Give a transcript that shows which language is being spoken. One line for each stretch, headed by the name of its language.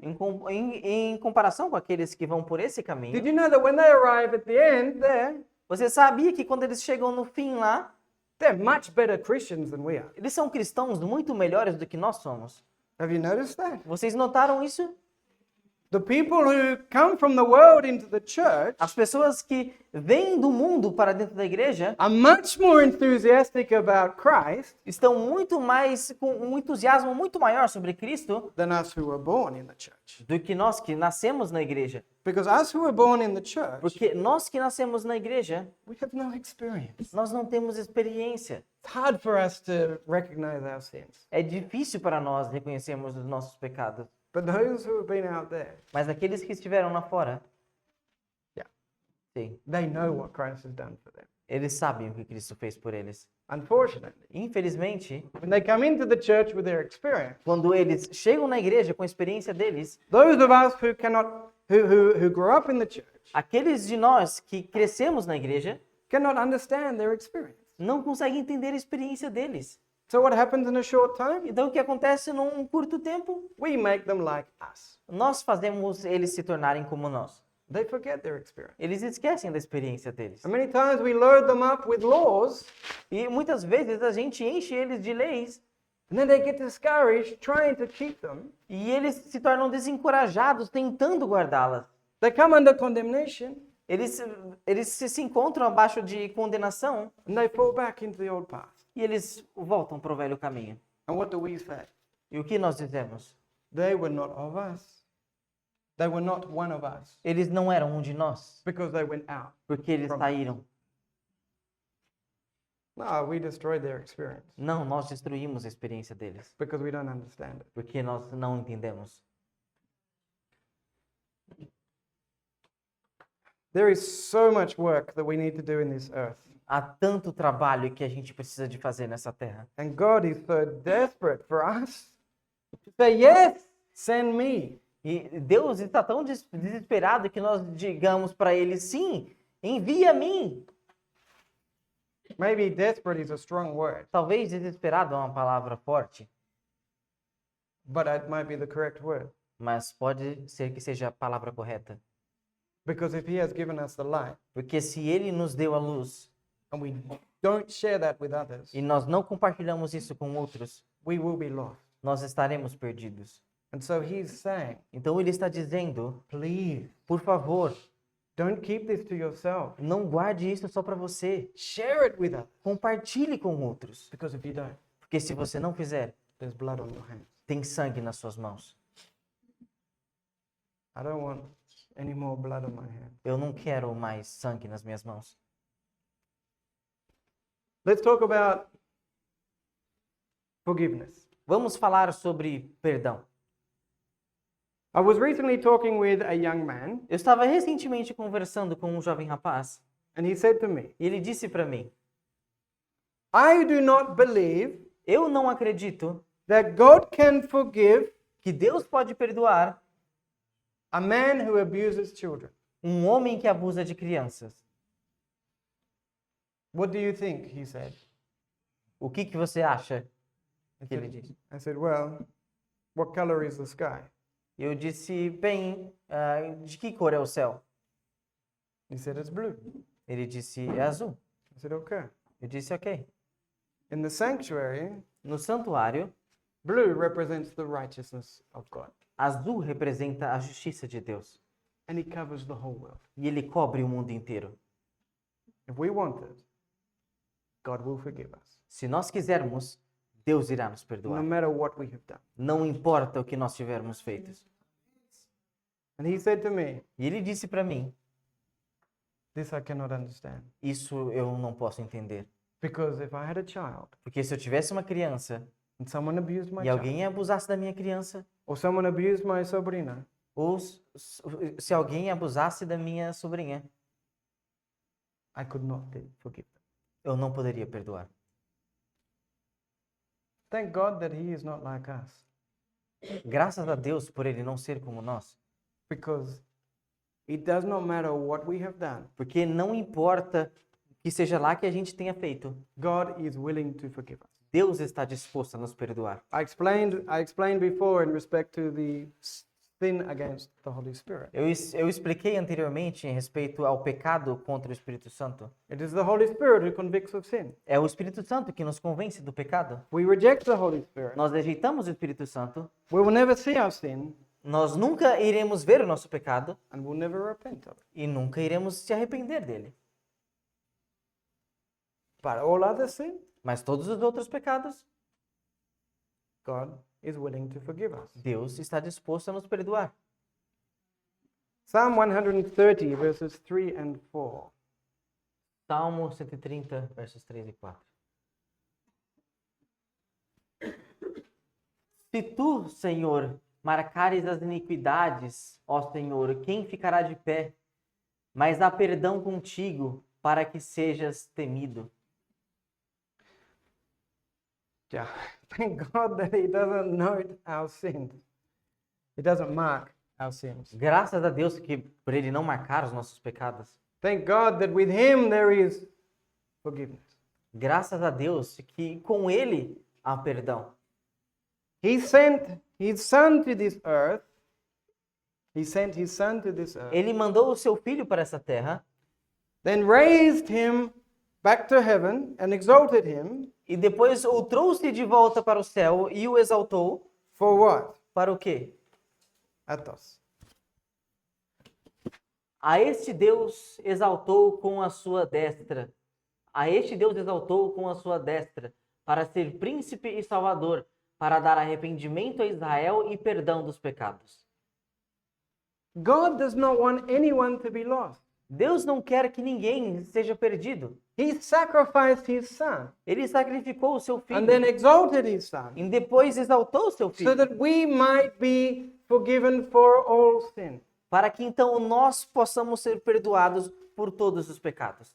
Portuguese: em comparação com aqueles que vão por esse caminho,
English: did you know that when they arrive at the end there,
Portuguese: você sabia que quando eles chegam no fim lá,
English: they're much better Christians than we are?
Portuguese: eles são cristãos muito melhores do que nós somos.
English: Have you noticed that?
Portuguese: Vocês notaram isso?
English: The people who come from the world into the church
Portuguese: As pessoas que vêm do mundo para dentro da igreja
English: are much more enthusiastic about Christ
Portuguese: estão muito mais com um entusiasmo muito maior sobre Cristo
English: than us who were born in the church.
Portuguese: do que nós que nascemos na igreja.
English: Because us who were born in the church,
Portuguese: Porque nós que nascemos na igreja,
English: we have no experience.
Portuguese: nós não temos experiência.
English: It's hard for us to recognize our sins.
Portuguese: É difícil para nós reconhecermos os nossos pecados.
English: But those who have been out there,
Portuguese: Mas aqueles que estiveram lá fora,
English: yeah,
Portuguese: sim,
English: they know what Christ has done for them.
Portuguese: eles sabem o que Cristo fez por eles.
English: Unfortunately,
Portuguese: Infelizmente,
English: when they come into the church with their experience,
Portuguese: quando eles chegam na igreja com a experiência deles,
English: those of us who who grew up in the church
Portuguese: aqueles de nós que crescemos na igreja
English: cannot understand their experience.
Portuguese: não conseguem entender a experiência deles.
English: So what happens in a short time?
Portuguese: Então, o que acontece num curto tempo?
English: We make them like us.
Portuguese: Nós fazemos eles se tornarem como nós.
English: They forget their experience.
Portuguese: Eles esquecem da experiência deles.
English: And many times we load them up with laws,
Portuguese: E muitas vezes a gente enche eles de leis
English: and then they get discouraged trying to keep them.
Portuguese: e eles se tornam desencorajados tentando guardá-las.
English: They come under condemnation,
Portuguese: Eles se encontram abaixo de condenação
English: and they fall back into the old path.
Portuguese: e eles voltam para o velho caminho.
English: And what do we say?
Portuguese: E o que nós dizemos?
English: They were not of us. They were not one of us
Portuguese: Eles não eram um de nós,
English: because they went out.
Portuguese: porque eles saíram.
English: No, we destroyed their experience
Portuguese: Não, nós destruímos a experiência deles,
English: because we don't understand it.
Portuguese: porque nós não entendemos.
English: There is so much work that we need to do in this earth.
Portuguese: Há tanto trabalho que a gente precisa de fazer nessa terra.
English: And God is so desperate for us to say, yes, send me.
Portuguese: E Deus está tão desesperado que nós digamos para ele, sim, envia a mim.
English: Maybe desperate is a strong word,
Portuguese: Talvez desesperado é uma palavra forte,
English: but it might be the correct word.
Portuguese: mas pode ser que seja a palavra correta.
English: Because if He has given us the light
Portuguese: Porque se ele nos deu a luz
English: and we don't share that with others,
Portuguese: e nós não compartilhamos isso com outros,
English: we will be lost.
Portuguese: nós estaremos perdidos.
English: And so He's saying,
Portuguese: Então ele está dizendo,
English: please,
Portuguese: por favor,
English: don't keep this to yourself.
Portuguese: não guarde isso só para você.
English: Share it with others.
Portuguese: Compartilhe com outros.
English: Because if you don't,
Portuguese: Porque se você não fizer,
English: there's blood on your hands.
Portuguese: tem sangue nas suas mãos.
English: I don't want any more blood on my hands.
Portuguese: Eu não quero mais sangue nas minhas mãos.
English: Let's talk about forgiveness.
Portuguese: Vamos falar sobre perdão.
English: I was recently talking with a young man,
Portuguese: Eu estava recentemente conversando com um jovem rapaz
English: and he said to me,
Portuguese: e ele disse para mim:
English: I do not believe
Portuguese: eu não acredito
English: that God can forgive
Portuguese: que Deus pode perdoar
English: a man who abuses children.
Portuguese: um homem que abusa de crianças.
English: What do you think? He said.
Portuguese: O que você acha?
English: I
Portuguese: Que ele
English: said,
Portuguese: disse.
English: I said, well, what color is the sky?
Portuguese: Eu disse, bem, de que cor é o céu?
English: He said, it's blue.
Portuguese: Ele disse, é azul.
English: I said, okay.
Portuguese: Eu disse, ok.
English: In the sanctuary,
Portuguese: No santuário,
English: blue represents the righteousness of God,
Portuguese: azul representa a justiça de Deus.
English: and He covers the whole world.
Portuguese: E ele cobre o mundo inteiro.
English: If we want it, God will forgive us,
Portuguese: Se nós quisermos, Deus irá nos
English: no
Portuguese: perdoar.
English: matter what we have done.
Portuguese: Não importa o que nós tivermos feito.
English: And he said to me,
Portuguese: E ele disse para mim,
English: this I cannot understand.
Portuguese: isso eu não posso entender.
English: Because if I had a child
Portuguese: Porque se eu tivesse uma criança
English: and someone abused my
Portuguese: e
English: child,
Portuguese: alguém abusasse da minha criança,
English: or someone abused my sobrina,
Portuguese: ou se alguém abusasse da minha sobrinha,
English: I could not forgive them.
Portuguese: eu não poderia perdoar.
English: Thank God that He is not like us.
Portuguese: Graças a Deus por ele não ser como nós.
English: Because it does not matter what we have done,
Portuguese: Porque não importa que seja lá que a gente tenha feito,
English: God is willing to forgive us.
Portuguese: Deus está disposto a nos perdoar.
English: I explained before in respect to the sin against the Holy Spirit.
Portuguese: Eu expliquei anteriormente em respeito ao pecado contra o Espírito Santo.
English: It is the Holy Spirit who convicts of sin.
Portuguese: É o Espírito Santo que nos convence do pecado.
English: We reject the Holy Spirit.
Portuguese: Nós rejeitamos o Espírito Santo,
English: We will never see our sin
Portuguese: nós nunca iremos ver o nosso pecado
English: and will never repent of it.
Portuguese: e nunca iremos se arrepender dele.
English: But all other sin,
Portuguese: Mas todos os outros pecados,
English: God is willing to forgive us.
Portuguese: Deus está disposto a nos perdoar.
English: Psalm 130, verses 3 and 4.
Portuguese: Salmo 130, versos 3 e 4. Se tu, Senhor, marcares as iniquidades, ó Senhor, quem ficará de pé? Mas há perdão contigo, para que sejas temido.
English: Yeah. Thank God that He doesn't note our sins. He doesn't mark our sins.
Portuguese: Graças a Deus que por ele não marcar os nossos pecados.
English: Thank God that with Him there is forgiveness.
Portuguese: Graças a Deus que com ele há perdão.
English: He sent His Son to this earth. He sent His Son to this earth.
Portuguese: Ele mandou o seu filho para essa terra
English: Then raised Him back to heaven and exalted Him.
Portuguese: e depois o trouxe de volta para o céu e o exaltou
English: For what?
Portuguese: para o quê? Athos. A este Deus exaltou com a sua destra. A este Deus exaltou com a sua destra, para ser príncipe e salvador, para dar arrependimento a Israel e perdão dos pecados.
English: God does not want anyone to be lost.
Portuguese: Deus não quer que ninguém seja perdido.
English: He sacrificed his son
Portuguese: Ele sacrificou o seu
English: and then
Portuguese: filho
English: exalted his son
Portuguese: e depois exaltou o seu
English: so
Portuguese: filho,
English: that we might be forgiven for all sin.
Portuguese: para que então nós possamos ser perdoados por todos os pecados.